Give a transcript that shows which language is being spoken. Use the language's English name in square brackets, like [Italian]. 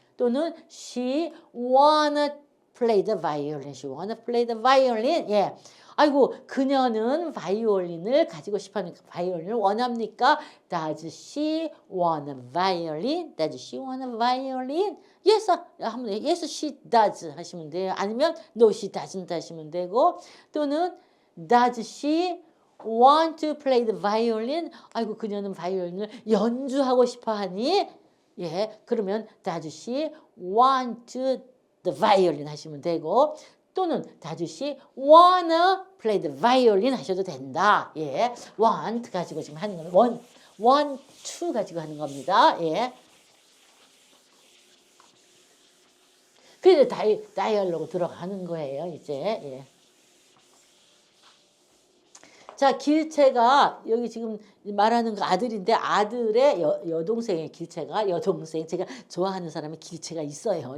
[English] 또는 she wanna play the violin. She wanna play the violin. [Korean] 예. 아이고, 그녀는 바이올린을 가지고 싶어 합니까? 바이올린을 원합니까? [English] Does she want a violin? Does she want a violin? Yes, [Korean] 하면 돼요. [English] Yes, she does [Korean] 하시면 돼요. 아니면 [English] No, she doesn't [Korean] 하시면 되고, 또는 [English] Does she want to play the violin? [Korean] 아이고, 그녀는 바이올린을 연주하고 싶어 하니? 예, 그러면 [English] Does she want the violin [Korean] 하시면 되고, 또는 [English] Does she wanna play the violin [Korean] 하셔도 된다. 예, want 가지고 지금 하는 거는 want to 가지고 하는 겁니다. 예. 그래서 다이얼로그 들어가는 거예요. 이제. 예. 자, 길채가 여기 지금 말하는 거 아들인데 아들의 여동생의 길채가 여동생 제가 좋아하는 사람의 길채가 있어요.